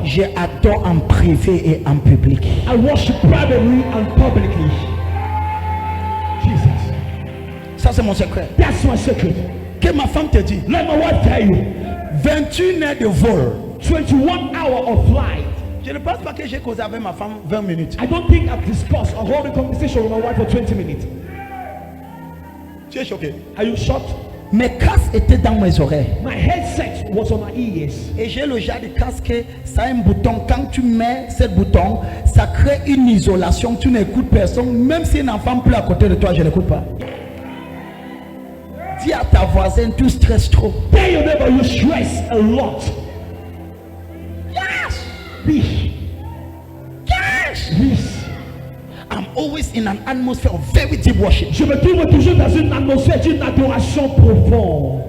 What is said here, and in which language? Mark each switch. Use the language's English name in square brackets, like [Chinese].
[French] J'adore en privé et en public. [English] I worship privately and publicly. Jesus. [French] Ça c'est mon secret. [English] That's my secret. [French] Que ma femme te dit, [English] Let my wife tell you. [French] 21 heures de vol. [English] 21 hours of flight. [French] Je ne pense pas que j'ai causé avec ma femme 20 minutes. [English] I don't think I've discussed or hold a conversation with my wife for 20 minutes. [French] Tu es choqué. [English] Are you shocked? [French] Mes casques étaient dans mes oreilles. [English] My headset was on my ears. [French] Et j'ai le genre de casque, ça a un bouton. Quand tu mets ce bouton, ça crée une isolation. Tu n'écoutes personne. Même si un enfant pleut à côté de toi, je n'écoute pas. Dis à ta voisine, tu stresses trop. [English] Tell your neighbor you stress a lot. Yes! This. Yes! This. I'm always in an atmosphere of very deep worship. [French] Je me trouve toujours dans une atmosphère d'une adoration profonde.